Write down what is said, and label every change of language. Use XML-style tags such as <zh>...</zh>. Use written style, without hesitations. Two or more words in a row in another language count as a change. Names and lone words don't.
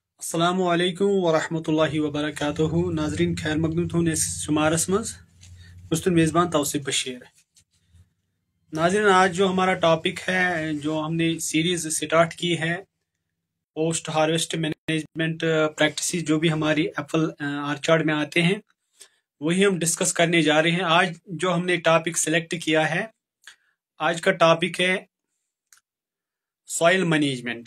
<ar>السلام عليكم ورحمة الله وبركاته.</ar> <ks>नाजरीन खैर मकदूम थोन शुमारस मज मुस्तुन मेज़बान तौसीफ बशीर।</ks> <hi>नाजरीन आज जो हमारा टॉपिक है, जो हमने सीरीज स्टार्ट की है,</hi> <en>post harvest management practices</en> <hi>जो भी हमारी</hi> <en>apple orchard</en> <hi>में आते हैं, वही हम डिस्कस करने जा रहे हैं। आज जो हमने टॉपिक सिलेक्ट किया है, आज का टॉपिक है</hi> <en>soil management.</en>